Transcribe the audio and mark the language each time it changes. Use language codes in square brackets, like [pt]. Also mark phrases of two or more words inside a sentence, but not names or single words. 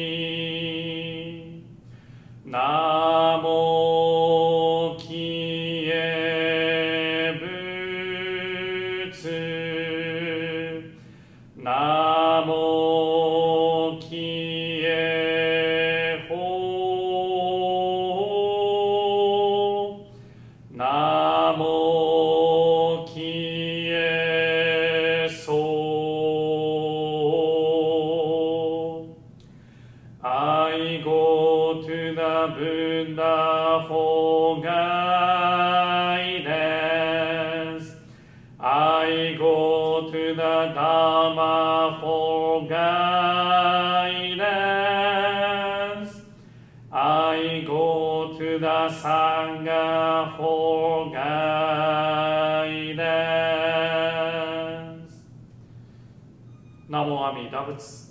[ja] Namo Kiye Butsu, Namo Kiye Ho, Namo Kiye So. [en] I go to the Buddha for guidance. I go to the Dhamma for guidance. I go to the Sangha for guidance. [ja] Namo Amida Butsu.